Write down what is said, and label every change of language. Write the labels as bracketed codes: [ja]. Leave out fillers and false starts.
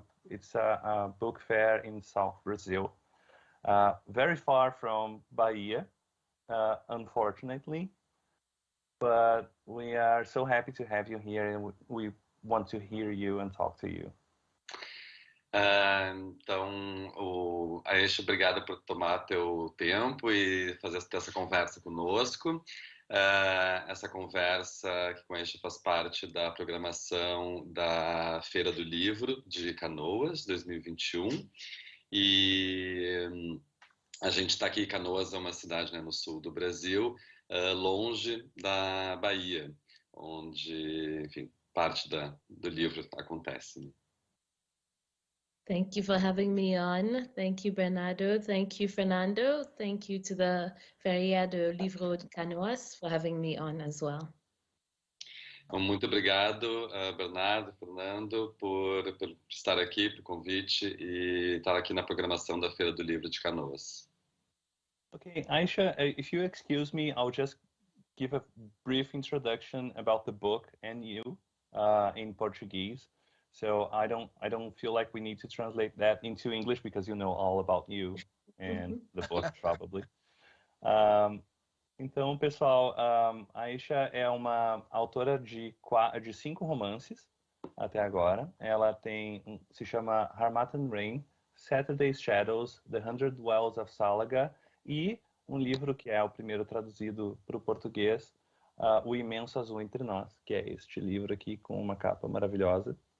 [en] It's a book fair in South Brazil, very far from Bahia, unfortunately. But we are so happy to have you here, and we want to hear you and talk to you. [pt] Então, Ayesha, obrigada por tomar teu tempo e fazer essa conversa conosco. Essa conversa que com a Ayesha faz parte da programação da Feira do Livro de Canoas, 2021. E a gente está aqui, Canoas é uma cidade, né, no sul do Brasil, longe da Bahia, onde, enfim, parte do livro acontece, né? [en] Thank you for having me on. Thank you, Bernardo. Thank you, Fernando. Thank you to the Feria do Livro de Canoas for having me on as well. [pt] Muito obrigado, Bernardo, Fernando, por estar aqui, pelo convite e estar aqui na programação da Feira do Livro de Canoas. [en] Okay, Ayesha, if you excuse me, I'll just give a brief introduction about the book and you in Portuguese. So I don't feel like we need to translate that into English because you know all about you and the book probably. [pt] Então, pessoal, a Ayesha é uma autora de 5 romances até agora. Ela se chama Harmattan Rain, Saturday's Shadows, The 100 Wells of Salaga e um livro que é o primeiro traduzido para o português, O Imenso Azul Entre Nós, que é este livro aqui com uma capa maravilhosa.